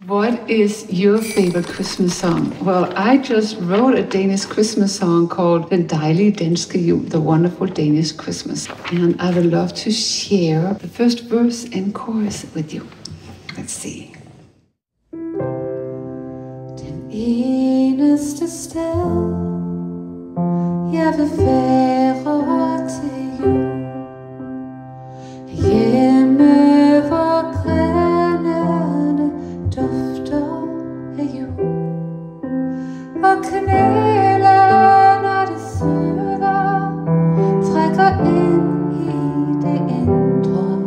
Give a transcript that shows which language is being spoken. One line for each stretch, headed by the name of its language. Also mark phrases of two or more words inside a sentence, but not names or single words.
English: What is your favorite Christmas song? Well, I just wrote a Danish Christmas song called Den dejlige danske jul, the wonderful Danish Christmas. And I would love to share the first verse and chorus with you. Let's see.
Danish: Den eneste sted, jeg vil være til jul, hjemme hvor grenene dufter af jul, og kanalen og det søder trækker ind i det indre.